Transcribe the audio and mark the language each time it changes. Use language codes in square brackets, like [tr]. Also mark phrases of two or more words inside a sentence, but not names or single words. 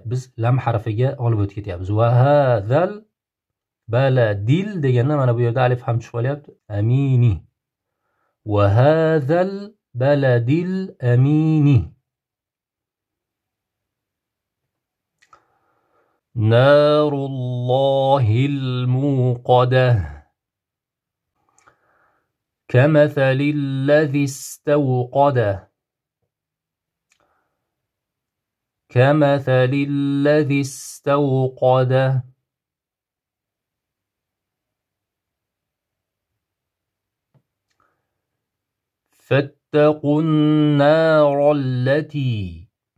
[uz] Biz lam harfiga olib o'tib ketyapmiz. [ar] وهذا البلد [uz] deganda mana bu yerda alif ham tushib qolyapti. [ar] الأمين وهذا البلد الأمين. نار الله الموقدة كمثل الذي استوقده كمثل الذي استوقده فاتقوا النار التي